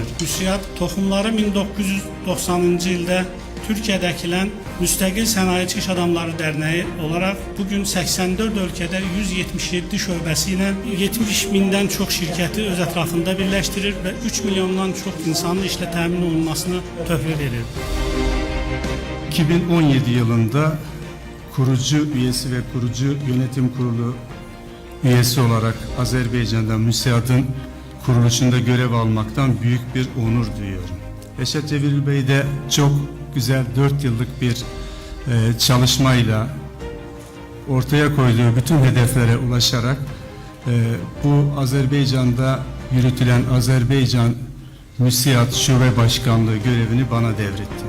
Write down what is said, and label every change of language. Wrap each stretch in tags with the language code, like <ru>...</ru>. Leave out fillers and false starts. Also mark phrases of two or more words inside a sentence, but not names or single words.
<az>Musiad toxumları 1990-cı ildə Türkiyədə əkilən Müstəqil Sənayeçi İş Adamları Dərnəyi olaraq bugün 84 ölkədə 177 şöbəsi ilə 70 mindən çox şirkəti öz ətrafında birləşdirir və 3 milyondan çox insanın işlə təmin olunmasına töhfə verir.</az> <tr>2017 yılında kurucu üyesi ve kurucu yönetim kurulu üyesi olarak Azerbaycan'da Musiad'ın kuruluşunda görev almaktan büyük bir onur duyuyorum. Reşat Cevil Bey de çok güzel 4 yıllık bir çalışmayla ortaya koyduğu bütün hedeflere ulaşarak bu Azerbaycan'da yürütülen Azerbaycan Musiad Şube Başkanlığı görevini bana devretti.</tr>